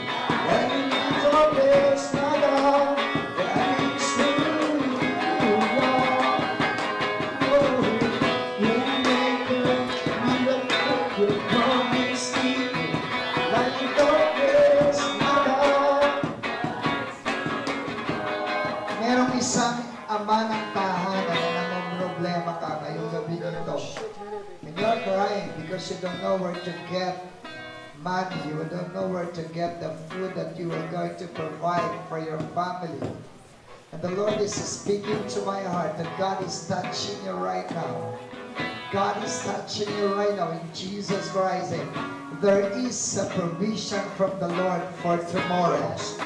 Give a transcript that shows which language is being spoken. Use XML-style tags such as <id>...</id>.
<en>Light in the darkness, my God, that is who you are. Oh, waymaker, miracle worker, promise keep. Light in the darkness, my God.</en> <tl>Merong isang ama ng tahanan na namumroblema ka ngayong gabi nito.</tl> <en>And you're crying because you don't know where to get money. You don't know where to get the food that you are going to provide for your family. And the Lord is speaking to my heart that God is touching you right now. God is touching you right now in Jesus Christ. There is a provision from the Lord for tomorrow.</en>